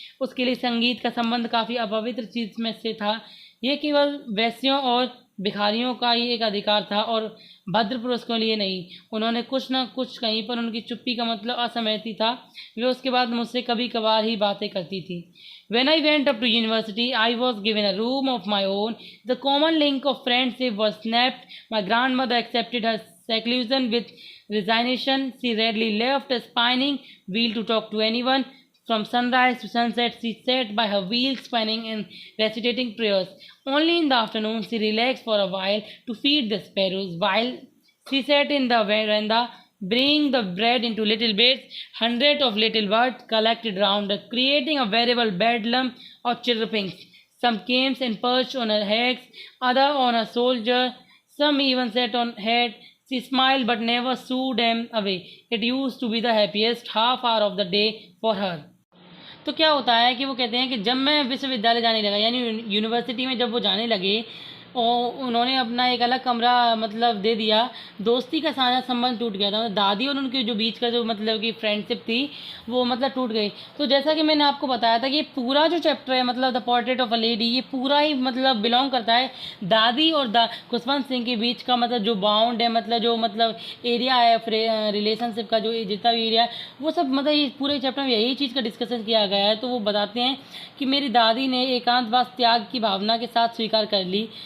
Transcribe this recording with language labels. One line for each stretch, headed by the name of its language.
Hindi: उसके लिए संगीत का संबंध काफ़ी अपवित्र चीज़ में से था। ये केवल वैश्यों और भिखारियों का ही एक अधिकार था और भद्र पुरुष के लिए नहीं। उन्होंने कुछ न कुछ कहीं पर उनकी चुप्पी का मतलब असहमति था। वे उसके बाद मुझसे कभी कभार ही बातें करती थी।
English: When I went up to university, I was given a room of my own. The common link of friendship was snapped. My grandmother accepted her seclusion with resignation. She rarely left a spinning wheel to talk to anyone. From sunrise to sunset, she sat by her wheel spinning and recitating prayers. Only in the afternoon, she relaxed for a while to feed the sparrows. While she sat in the veranda, bringing the bread into little bits, hundreds of little birds collected round her, creating a veritable bedlam of chirrupings. Some came and perched on her heads, others on her shoulder, some even sat on head. She smiled but never shooed them away. It used to be the happiest half hour of the day for her.
Hindi: तो क्या होता है कि वो कहते हैं कि जब मैं विश्वविद्यालय जाने लगा, यानी यूनिवर्सिटी में जब वो जाने लगे, और उन्होंने अपना एक अलग कमरा मतलब दे दिया। दोस्ती का साझा संबंध टूट गया था, दादी और उनके जो बीच का जो मतलब कि फ्रेंडशिप थी वो मतलब टूट गई। तो जैसा कि मैंने आपको बताया था कि ये पूरा जो चैप्टर है मतलब the portrait of a lady, ये पूरा ही मतलब बिलोंग करता है दादी और खुशवंत सिंह के बीच का मतलब जो बाउंड है, मतलब जो मतलब एरिया है रिलेशनशिप का, जो जितना भी एरिया है वो सब मतलब ये पूरे चैप्टर में यही चीज़ का डिस्कशन किया गया है। तो वो बताते हैं कि मेरी दादी ने एकांतवास त्याग की भावना के साथ स्वीकार कर ली।